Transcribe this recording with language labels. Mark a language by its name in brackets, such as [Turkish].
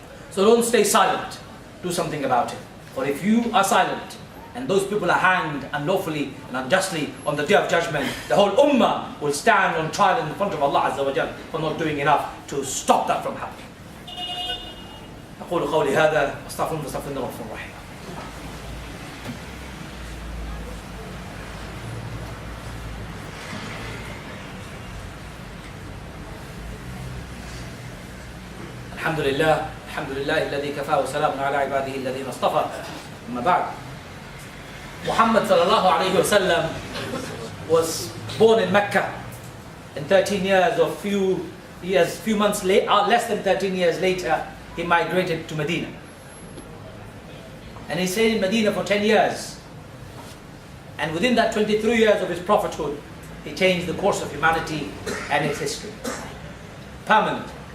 [English] So don't stay silent. Do something about it. For if you are silent, and those people are hanged unlawfully and unjustly on the Day of Judgment, the whole ummah will stand on trial in front of Allah Azza wa Jal for not doing enough to stop that from happening. [Arabic] أقول قولي هذا أستغفر الله الغفور الرحيم. الحمد لله الذي كفى وسلام على عباده الذين اصطفى. أما بعد, [English] Muhammad sallallahu alayhi wa sallam was born in Mecca, and 13 years or few months later, less than 13 years later, he migrated to Medina. And he stayed in Medina for 10 years. And within that 23 years of his prophethood, he changed the course of humanity and its history. Permanently.